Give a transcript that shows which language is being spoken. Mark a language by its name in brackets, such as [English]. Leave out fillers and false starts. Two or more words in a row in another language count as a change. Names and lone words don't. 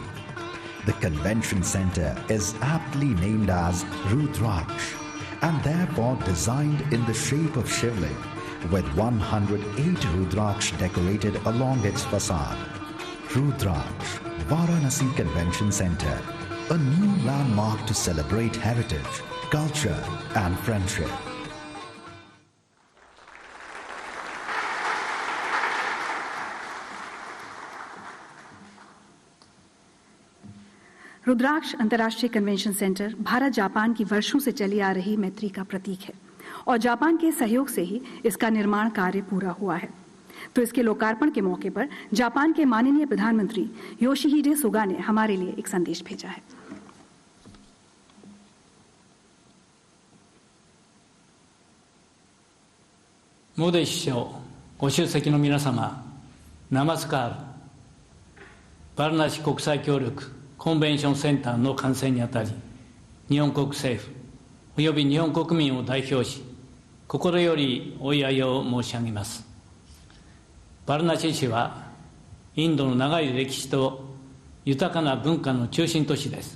[English] The convention center is aptly named as Rudraksh and therefore designed in the shape of Shivling, with 108 Rudraksh decorated along its facade. Rudraksh, Varanasi Convention Center, a new landmark to celebrate heritage, culture and friendship. [Hindi] रुद्राक्ष अंतर्राष्ट्रीय कन्वेंशन सेंटर भारत जापान की वर्षों से चली आ रही मैत्री का प्रतीक है और जापान के सहयोग से ही इसका निर्माण कार्य पूरा हुआ है। तो इसके लोकार्पण के मौके पर जापान के माननीय प्रधानमंत्री योशिहिडे सुगा ने हमारे लिए एक संदेश भेजा है। [Japanese] मोदी 首相、ご出席の皆様、ナマスカール、バラナシ国際協力コンベンションセンターの完成にあたり、日本国政府および日本国民を代表し、心よりお祝いを申し上げます。バラナシ市は、インドの長い歴史と豊かな文化の中心都市です。